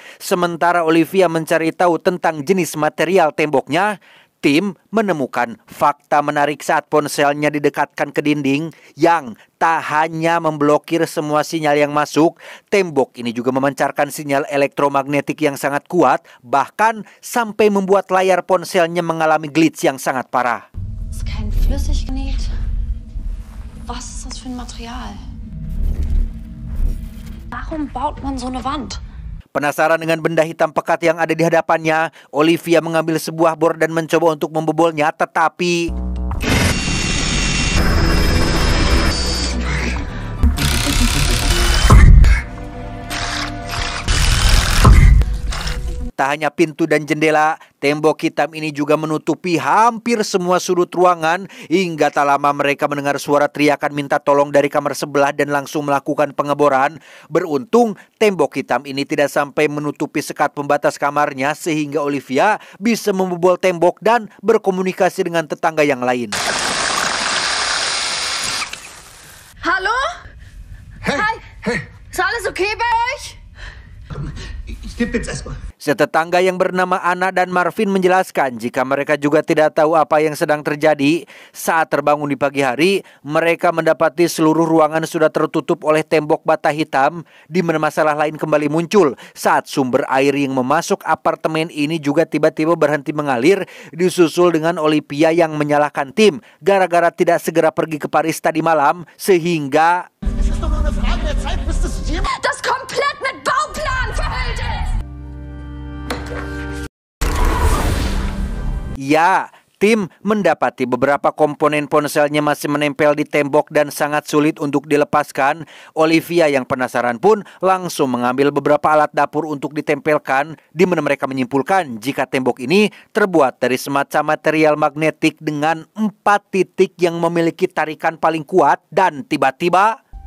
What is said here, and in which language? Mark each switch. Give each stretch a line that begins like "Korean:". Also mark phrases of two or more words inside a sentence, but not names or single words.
Indonesian: Sementara Olivia mencari tahu tentang jenis material temboknya, Tim menemukan fakta menarik saat ponselnya didekatkan ke dinding yang tak hanya memblokir semua sinyal yang masuk, tembok ini juga memancarkan sinyal elektromagnetik yang sangat kuat, bahkan sampai membuat layar ponselnya mengalami glitch yang sangat parah.
German: Was ist das für ein Material? Warum baut man so eine Wand?
Indonesian: Penasaran dengan benda hitam pekat yang ada di hadapannya, Olivia mengambil sebuah bor dan mencoba untuk membobolnya, tetapi... Tak hanya pintu dan jendela, tembok hitam ini juga menutupi hampir semua sudut ruangan. Hingga tak lama mereka mendengar suara teriakan minta tolong dari kamar sebelah dan langsung melakukan pengeboran. Beruntung tembok hitam ini tidak sampai menutupi sekat pembatas kamarnya sehingga Olivia bisa membobol tembok dan berkomunikasi dengan tetangga yang lain.
German: Hallo?
English: Hey, Hi. hey.
German: Ist alles okay bei euch? Gib jetzt erstmal.
Indonesian: Setetangga yang bernama Ana dan Marvin menjelaskan jika mereka juga tidak tahu apa yang sedang terjadi. Saat terbangun di pagi hari, mereka mendapati seluruh ruangan sudah tertutup oleh tembok bata hitam, di mana masalah lain kembali muncul saat sumber air yang memasuk apartemen ini juga tiba-tiba berhenti mengalir, disusul dengan Olivia yang menyalahkan tim gara-gara tidak segera pergi ke Paris tadi malam, sehingga
German: Das komplett mit Bauplan verhüllt ist!
Indonesian: ya, tim mendapati beberapa komponen ponselnya masih menempel di tembok dan sangat sulit untuk dilepaskan. Olivia yang penasaran pun langsung mengambil beberapa alat dapur untuk ditempelkan, di mana mereka menyimpulkan jika tembok ini terbuat dari semacam material magnetik dengan 4 titik yang memiliki tarikan paling kuat, dan tiba-tiba